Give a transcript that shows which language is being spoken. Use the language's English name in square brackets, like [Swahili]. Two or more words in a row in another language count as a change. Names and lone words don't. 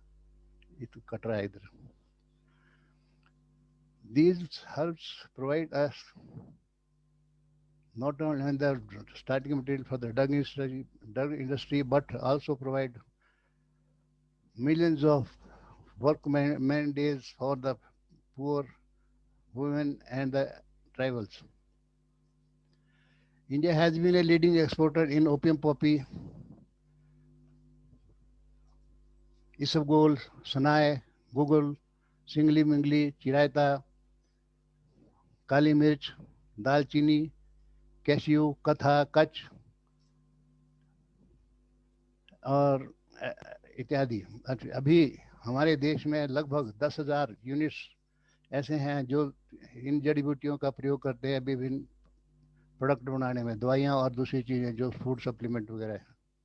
[English] These herbs provide us not only the starting material for the drug industry, but also provide millions of work man days for the poor, women, and the tribals. India has been a leading exporter in opium poppy, isabgol, sanai, gugul, singli mingli, chiraita, [Hindi] काली मिर्च, दालचीनी, कैशियो, कथा, कच और इत्यादि। अभी हमारे देश में लगभग 10,000 यूनिट्स ऐसे हैं जो इन जड़ी बूटियों का प्रयोग करते हैं विभिन्न प्रोडक्ट बनाने में, दवाइयाँ और दूसरी चीज़ें जो [English] food supplement [Hindi] वगैरह है।